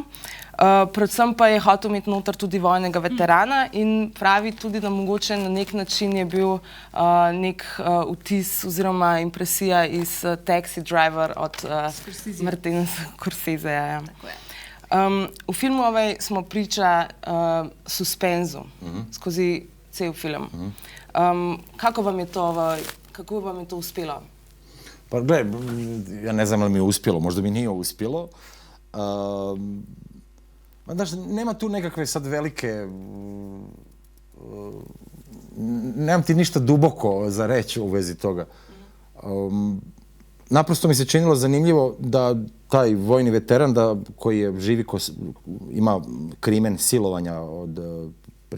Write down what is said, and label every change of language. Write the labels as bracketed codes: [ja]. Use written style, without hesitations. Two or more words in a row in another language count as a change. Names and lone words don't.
[sl] Predvsem pa je hotel imeti noter tudi vojnega veterana in pravi tudi, da mogoče na nek način je bil nek vtis oziroma impresija iz Taxi Driver od Martina Scorseseja. V filmu smo priča suspenzu skozi cel film. Kako vam je to uspelo? [hr] Pa gledaj, ja ne znam li mi je uspjelo, možda mi nije uspjelo. Znaš, nema tu nekakve sad velike... Nemam ti ništa duboko za reći u vezi toga. Naprosto mi se činilo zanimljivo da taj vojni veteran koji je živi, ima krimen silovanja od prije